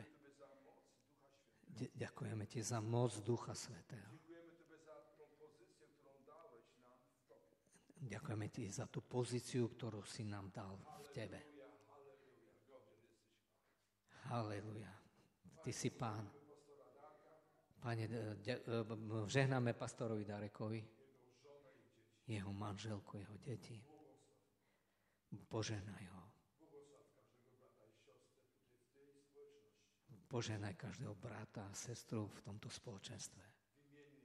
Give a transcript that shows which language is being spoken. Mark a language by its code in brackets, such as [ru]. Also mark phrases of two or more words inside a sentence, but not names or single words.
[pl] Tobie za moc Ducha Świętego. [sk] Ďakujeme Ti za moc Ducha Svätého. [pl] Dziękujemy Tobie za tą pozycję, którą dałeś nam w Tobie. [sk] Ďakujeme Ti za tú pozíciu, ktorú si nám dal v Tebe. [pl] Halleluja, halleluja. Godzien jesteś Pan. [sk] Halleluja. Ty si Pán. [pl] Pastora Darka, [sk] Pane, žehnáme pastorovi Darekovi, jeho manželku, jeho deti. Požehnaj ho. Požehnaj každého brata a sestru v tomto spoločenstve.